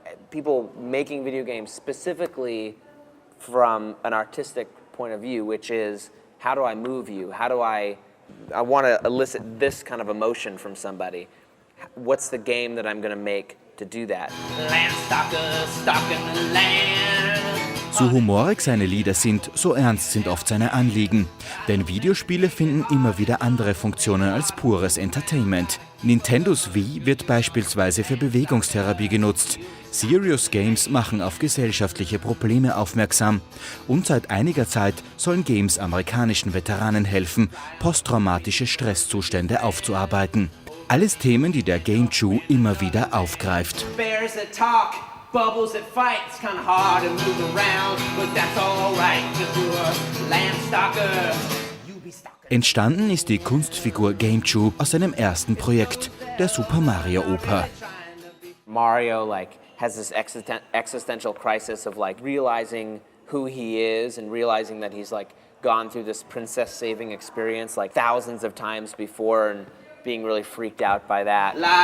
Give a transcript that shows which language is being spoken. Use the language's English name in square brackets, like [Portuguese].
[English] People making video games specifically from an artistic point of view, which is, how do I move you? How do I want to elicit this kind of emotion from somebody. What's the game that I'm going to make to do that? Landstalker, stalking the land. [German] So humorig seine Lieder sind, so ernst sind oft seine Anliegen. Denn Videospiele finden immer wieder andere Funktionen als pures Entertainment. Nintendos Wii wird beispielsweise für Bewegungstherapie genutzt. Serious Games machen auf gesellschaftliche Probleme aufmerksam. Und seit einiger Zeit sollen Games amerikanischen Veteranen helfen, posttraumatische Stresszustände aufzuarbeiten. Alles Themen, die der GameJew immer wieder aufgreift. [English] Bears that talk, bubbles that fight. It's kind of hard to move around, but that's all right, 'cause you're a landstalker. [German] Entstanden ist die Kunstfigur GameJew aus seinem ersten Projekt, der Super Mario Oper. [English] Mario has this existential crisis of realizing who he is and realizing that he's gone through this princess saving experience thousands of times before and being really freaked out by that.